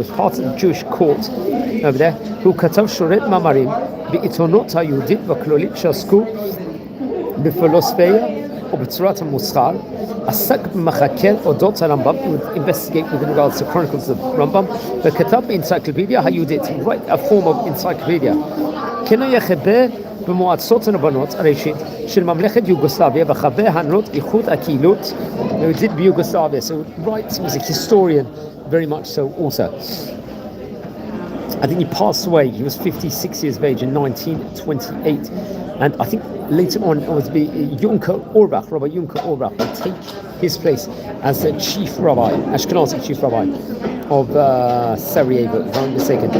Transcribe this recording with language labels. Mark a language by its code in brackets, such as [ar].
[en] He was part of the Jewish court over there, who [he] katav shoret mamarim בעיתונות היהודית והכללית שעסקו בפילוסופיה ובצורת המוסר, עסק במחקר אודות הרמב"ם, [en] he would investigate with regards to chronicles of Rambam, [he] וכתב באנציקלופדיה היהודית, [en] write a form of encyclopedia. [he] כן היה חבר במועצות הרבנות הראשית של ממלכת יוגוסלביה וחבר הנהלות איחוד הקהילות היהודית ביוגוסלביה. [en] So right, he was a historian, very much so also. I think he passed away. He was 56 years of age in 1928, and I think later on it would be Junker Orbach, Rabbi Junker Orbach, would take his place as the chief rabbi, Ashkenazi chief rabbi of Sarajevo, if I'm not mistaken.